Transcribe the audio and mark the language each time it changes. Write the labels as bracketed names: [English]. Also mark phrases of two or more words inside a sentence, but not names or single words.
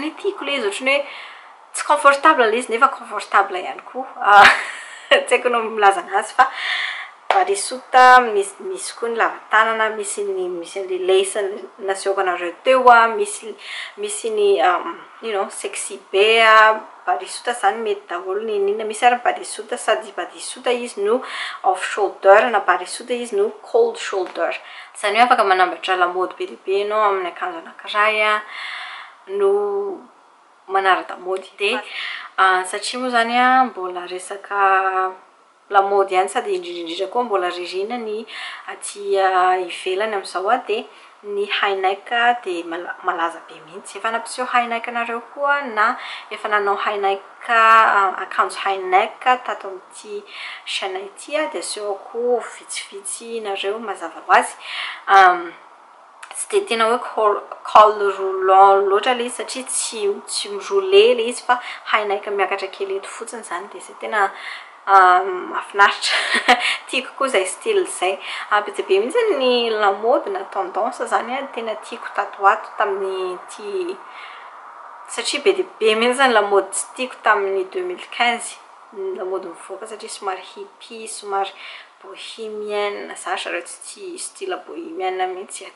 [Malagasy] ny tiako le izy ohatra ny hoe tsy confortable le izy nefa confortable ihany koa tsy haiko no milaza anazy fa barisota misy koa ny lavatanana misy ny lace nasehoko anareo teo misy ny sexy be barisota zany mety daholo ny ninona misy ary barisota sady barisota izy no [English] off shoulder [Malagasy] na barisota izy no [English] cold shoulder [Malagasy] zany hoe afaka manambatra lamody be lehibe ianao amin'ny akanjo anankiray no manara-damody dia satria moa zany mbola resaka lamody ihany sady indrindrindrindra koa mbola ririna ny aty ivelany amin'izao dia ny [English] high neck [Malagasy] dia malaza be mihitsy efa nampiseho [English] high neck [Malagasy] nareo koa na efa nanao [English] high neck [Malagasy] akanjo [English] high neck [Malagasy] tato amin'ity chaîne ity dia asehoko vitsivitsy nareo mazava ho azy tsy dia tena hoe [French] col roulant [Malagasy] loatra le izy satria tsy miroule le izy fa [English] high neck [Malagasy] miakatra kely eto fotsiny zany dia izay tena mahafinaritra tiako koa izay style izay be dia be mihitsy ny lamody na tendance zany tena tiako tatoato tamin'ny ty satria be dia be mihitsy zany lamody tsy tiako tamin'ny 2015 lamody mivoaka satria somary hippie somary bohemienne zatra reo tsy [French] style bohemienne [Malagasy] mihitsy